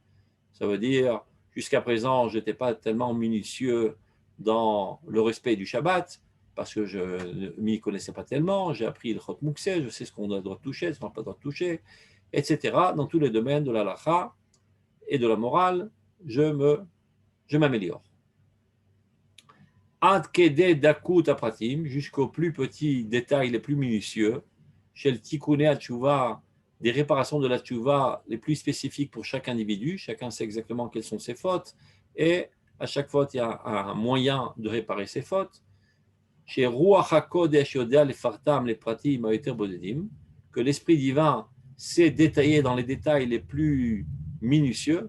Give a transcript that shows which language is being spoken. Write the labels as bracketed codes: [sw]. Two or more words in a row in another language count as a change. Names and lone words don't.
[fr] Ça veut dire, jusqu'à présent, je n'étais pas tellement minutieux dans le respect du Shabbat, parce que je ne m'y connaissais pas tellement. J'ai appris le [he] חות מוקצה, [fr] je sais ce qu'on doit toucher, ce qu'on n'a pas le droit de toucher. etc. Dans tous les domaines de la halakha et de la morale, je m'améliore. [he] עד כדי דקות הפרטים, [fr] jusqu'aux plus petits détails les plus minutieux, chez le [he] תיקוני התשובה, [fr] des réparations de la tchouva les plus spécifiques pour chaque individu, chacun sait exactement quelles sont ses fautes, et à chaque faute, il y a un moyen de réparer ses fautes. [he] Chez רוח הקודש יודע לפרטם לפרטים היותר בודדים, [fr] que l'Esprit divin sait détailler dans les détails les plus minutieux.